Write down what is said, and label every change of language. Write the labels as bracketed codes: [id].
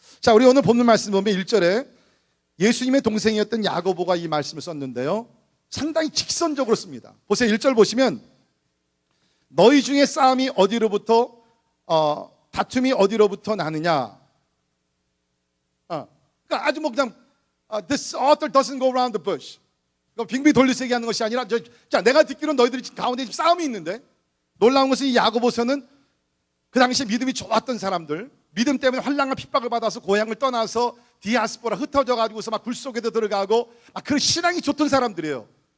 [ko] 자, 우리 오늘 본문 말씀 보면 1절에 예수님의 동생이었던 야고보가 이 말씀을 썼는데요, 상당히 직선적으로 씁니다. 보세요. 1절 보시면 너희 중에 싸움이 어디로부터 다툼이 어디로부터 나느냐. 그러니까 아주 그냥 [en] this author doesn't go around the bush. [ko] 빙빙 돌려서 얘기하는 것이 아니라 자, 내가 듣기로는 너희들이 가운데 지금 싸움이 있는데, 놀라운 것은 이 야고보서는 그 당시에 믿음이 좋았던 사람들, 믿음 때문에 환난과 핍박을 받아서 고향을 떠나서 디아스포라 흩어져 가지고서 막 굴 속에도 들어가고 그런 신앙이 좋던 사람들이에요.